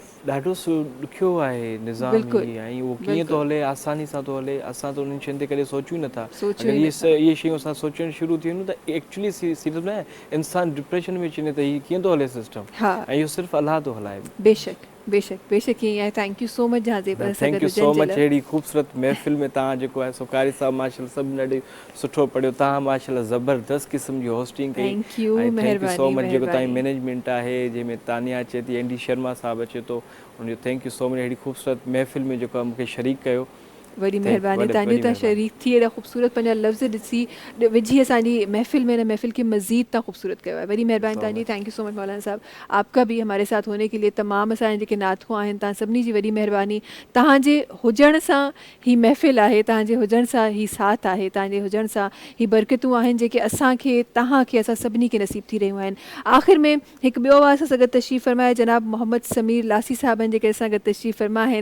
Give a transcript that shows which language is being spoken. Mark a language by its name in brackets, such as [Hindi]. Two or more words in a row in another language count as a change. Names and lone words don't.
[Sindhi] ॾाढो ॾुखियो आहे निज़ाम ही, ऐं उहो कीअं थो हले, आसानी सां थो हले, असां त उन्हनि शयुनि ते कॾहिं सोचियूं नथा। अगरि इहे शयूं असां सोचणु शुरू थी वञूं त एक्चुअली सिर्फ़ु न इंसान डिप्रेशन में अची वञे त हीअ कीअं थो हले सिस्टम, ऐं इहो सिर्फ़ु अलाह थो हलाए। बेशक बेशक बेशक ईअं आहे। [English] thank you so much [Sindhi] जहाज़ेब। [English] thank you so much. [Sindhi] अहिड़ी ख़ूबसूरत महफ़िल में तव्हां जेको आहे सो कारी साहब माशाल्लाह सभु ॾाढो सुठो पढ़ियो, तव्हां माशाल्लाह ज़बरदस्त क़िस्म जी होस्टिंग कई। [English] thank you, thank you so much. [Sindhi] जेको तव्हांजी मैनेजमेंट आहे जंहिंमें तानिया अचे थी, एंडी शर्मा साहब अचे थो, उनजो [English] thank you so much. [Sindhi] अहिड़ी ख़ूबसूरत महफ़िल में जेको आहे मूंखे शरीक कयो, वॾी महिरबानी तव्हांजी। तव्हां शरीक थी एॾा ख़ूबसूरत पंहिंजा लफ़्ज़ ॾिसी विझी असांजी महफ़िल में, हिन महफ़िल खे मज़ीद तव्हां ख़ूबसूरत कयो आहे। वॾी महिरबानी तव्हांजी। [English] thank you so much [Sindhi] मौलाना साहब, [Urdu] آپ کا بھی ہمارے ساتھ ہونے کے لیے. [Sindhi] तमामु असांजे जेके नातख़ू आहिनि, तव्हां सभिनी जी वॾी महिरबानी। तव्हांजे हुजण सां ही महफ़िल आहे, तव्हांजे हुजण सां ही साथ आहे, तव्हांजे हुजण सां ही बरकतूं आहिनि जेके असांखे, तव्हांखे, असां सभिनी खे नसीब थी रहियूं आहिनि। आख़िर में हिकु ॿियो आवाज़ सां गॾु तशरीफ़ फरमाए जनाब मोहम्मद समीर लासी साहब आहिनि जेके असां गॾु तशरीफ़ फरमा आहिनि।